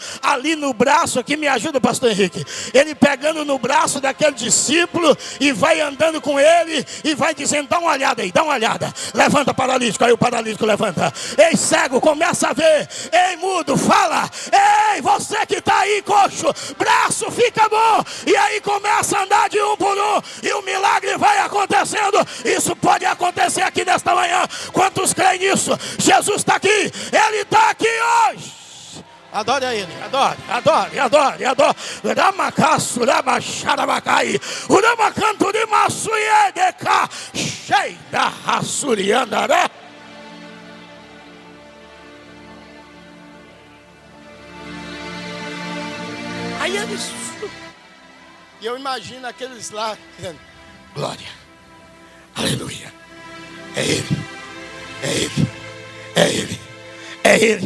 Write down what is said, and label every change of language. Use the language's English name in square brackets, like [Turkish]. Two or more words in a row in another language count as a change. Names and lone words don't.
[Portuguese] ali no braço, aqui me ajuda pastor Henrique, ele pegando no braço daquele discípulo, e vai andando com ele, e vai dizendo: dá uma olhada aí, dá uma olhada, levanta paralítico, aí o paralítico levanta, ei cego, começa a ver, ei mudo, fala, ei você que está aí coxo, braço fica bom, e aí começa a andar de um por um, e o milagre vai acontecendo. Isso pode acontecer aqui nesta manhã. Quantos creem nisso? Jesus está aqui, Ele está aqui hoje. Adore a Ele, adore. Ramacaço, ramaxarabacai, uramacanto de maçuiedeca, cheida raçuriandaré. Aí eles, e eu imagino aqueles lá dizendo: glória, aleluia, é Ele, é Ele, é Ele, é Ele.